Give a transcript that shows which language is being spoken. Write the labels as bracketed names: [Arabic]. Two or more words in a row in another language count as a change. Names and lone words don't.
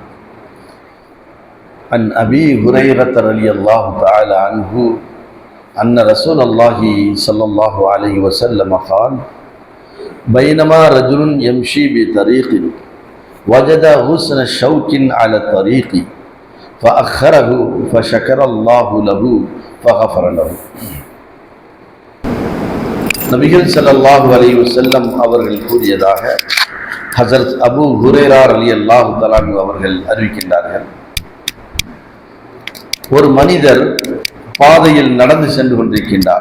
[Arabic] عن أبي هريرة رضي الله تعالى عنه أن رسول الله صلى الله عليه وسلم قال: بينما رجل يمشي بطريق وجد غصن شوك على الطريق فأخره فشكر الله له فغفر له. [Tamil] நபிகள் [Arabic] صلى الله عليه وسلم [Tamil] அவர்கள் கூறியதாக ஹஸரத் அபூ ஹுரைரா [Arabic] رضي الله تعالى عنه [Tamil] அவர்கள் அறிவிக்கின்றார்கள். ஒரு மனிதர் பாதையில் நடந்து சென்று கொண்டிருக்கின்றார்.